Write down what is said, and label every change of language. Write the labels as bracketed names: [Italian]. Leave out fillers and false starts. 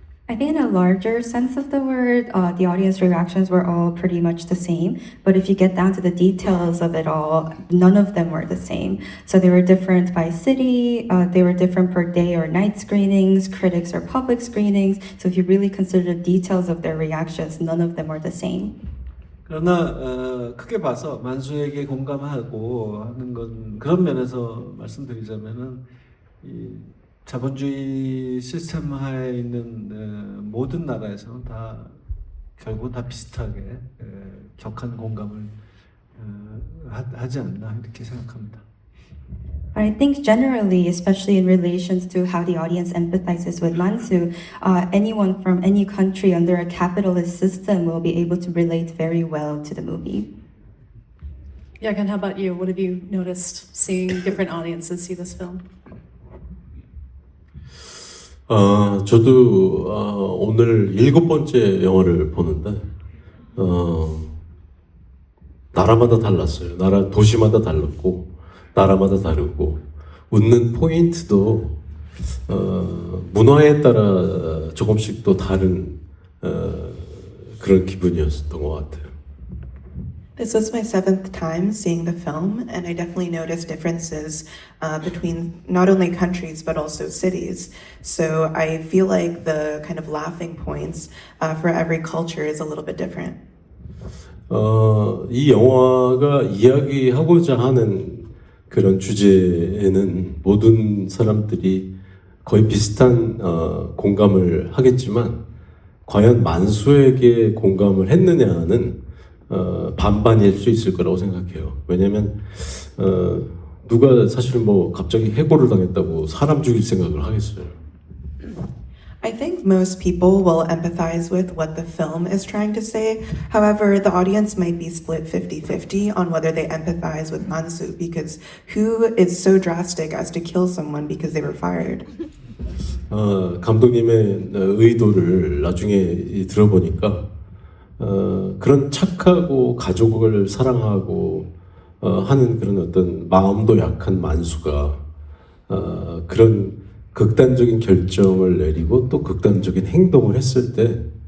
[English] I think in a larger sense of the word, the audience reactions were all pretty much the same. But if you get down to the details of it all, none of them were the same. So they were different by city, they were different per day or night screenings, critics or public screenings. So if you really consider the details of their reactions, none of them were the same. [Korean] 그러나 크게 봐서 만수에게 공감하고 하는 건, 그런 면에서 말씀드리자면은 이 자본주의 시스템 하에 있는 모든 나라에서는 다 결국 다 비슷하게 격한 공감을 하지 않나 이렇게 생각합니다. [English] But I think generally, especially in relations to how the audience empathizes with Mansu, anyone from any country under a capitalist system will be able to relate very well to the movie. Yagan, how about you? What have you noticed seeing different audiences see this film? [Korean] 저도 오늘 7번째 영화를 보는데 나라마다 달랐어요. 도시마다 달랐고 나라마다 다르고, 웃는 포인트도 문화에 따라 조금씩 또 다른 그런 기분이었던 것 같아요. [English] This was my 7th time seeing the film, and I definitely noticed differences between not only countries but also cities. So I feel like the kind of laughing points for every culture is a little bit different. [Korean] 이 영화가 이야기하고자 하는 그런 주제에는 모든 사람들이 거의 비슷한 공감을 하겠지만, 과연 만수에게 공감을 했느냐는 반반일 수 있을 거라고 생각해요. 왜냐면 누가 사실 뭐 갑자기 해고를 당했다고 사람 죽일 생각을 하겠어요. [English] I think most people will empathize with what the film is trying to say. However, the audience might be split 50-50 on whether they empathize with Mansu, because who is so drastic as to kill someone because they were fired? [Korean] 감독님의 의도를 나중에 들어보니까 그런 착하고 가족을 사랑하고 하는 그런 어떤 마음도 약한 만수가 그런 극단적인 결정을 내리고 또 극단적인 행동을 했을 때